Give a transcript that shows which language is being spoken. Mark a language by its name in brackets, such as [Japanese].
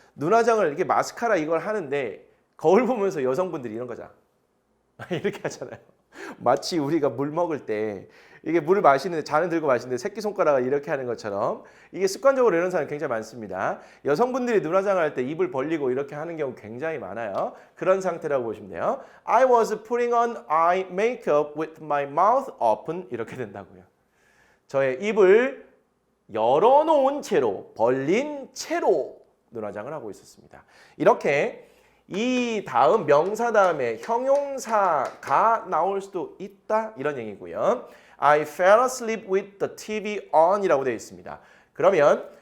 [Korean] 눈화장을 이렇게 마스카라 이걸 하는데 거울 보면서 여성분들이 이런 거잖아. 이렇게 하잖아요. 마치 우리가 물 먹을 때 이게 물을 마시는데 잔을 들고 마시는데 새끼손가락을 이렇게 하는 것처럼 이게 습관적으로 이런 사람이 굉장히 많습니다. 여성분들이 눈화장을 할 때 입을 벌리고 이렇게 하는 경우 굉장히 많아요. 그런 상태라고 보시면 돼요. [English] I was putting on eye makeup with my mouth open [Korean] 이렇게 된다고요. 저의 입을 열어놓은 채로 벌린 채로 눈화장을 하고 있었습니다. 이렇게 이 다음 명사 다음에 형용사가 나올 수도 있다 이런 얘기고요. [English] I fell asleep with the TV on [Korean] 이라고 되어 있습니다. 그러면